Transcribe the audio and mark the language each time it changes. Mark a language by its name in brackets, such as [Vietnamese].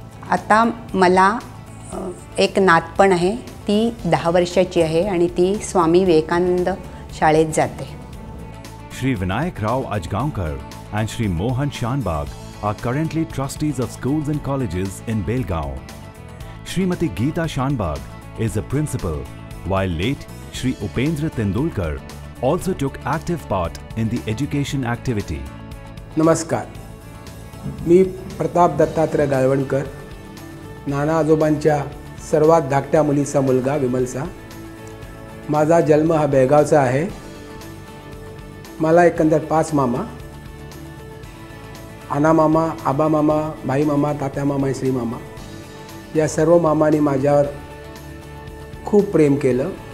[Marathi] आता मला एक नात पण आहे. ती 10 वर्षाची आहे आणि ती स्वामी विवेकानंद शाळेत जाते. [English] Shri Vinayak Rao Ajgaonkar and Shri Mohan Shanbhag are currently trustees of schools and colleges in Belgaum. Shrimati Geeta Shanbhag is a principal, while late Shri Upendra Tendulkar also took active part in the education activity. [Marathi] नमस्कार. मी प्रताप दत्तात्रय गाळवणकर, नाना आजोबांच्या सर्वात धाकट्या मुलीचा मुलगा विमलचा. माझा जन्म हा बेळगावचा आहे. मला एकंदर 5 मामा, आना मामा, आबा मामा, भाई मामा, तात्या मामा, श्री मामा या सर्व मामांनी माझ्यावर खूप प्रेम केलं.